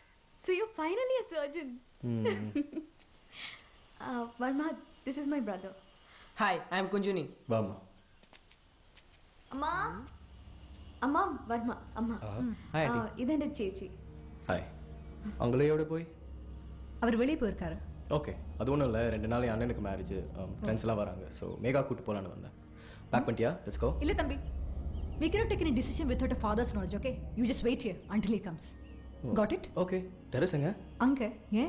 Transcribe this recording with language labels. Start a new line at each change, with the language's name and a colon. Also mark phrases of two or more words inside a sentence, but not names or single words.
English: So you're finally a surgeon. Varma, this is my brother. Hi, I am Kunjuni.
Tamil: வாமா. அம்மா. அம்மா, வர்மா, அம்மா.
English: Hi, aunty.
Tamil: இதான் சேச்சி. ஹாய். அங்களையோட போய் அவர் வெளியே போயிருக்காரு. ஓகே, அது ஒன்றும் இல்லை. 2 நாள் என் அண்ணனுக்கு மேரேஜ், ஃப்ரெண்ட்ஸ் எல்லாம் வராங்க. ஸோ மேகா கூட்டு போகலான்னு வந்தேன். பேக் பண்ணிட்டியா?
English: let's go.
Tamil: இல்ல தம்பி,
English: we cannot take any decision without a father's knowledge, okay? You just wait here until he comes. Got it?
Tamil: ஓகே. டெரஸ் எங்க? அங்க. ஏன்?